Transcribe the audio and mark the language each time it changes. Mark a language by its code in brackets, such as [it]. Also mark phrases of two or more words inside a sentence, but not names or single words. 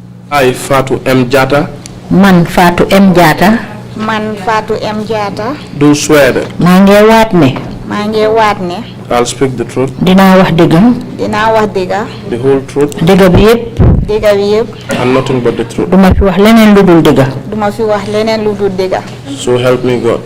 [en] I, Fatou M. Jatta, [wo] Man Fatou M. Jatta. Man Fatou M. Jatta. [en] do swear that [wo] Mange waat ne. [en] I'll speak the truth, [wo] Dina wax dëgg. [en] the whole truth, [wo] Dëgg bi yépp. [en] and nothing but the truth. [wo] Duma fi wax leneen lu dul dëgg. [en] So help me God.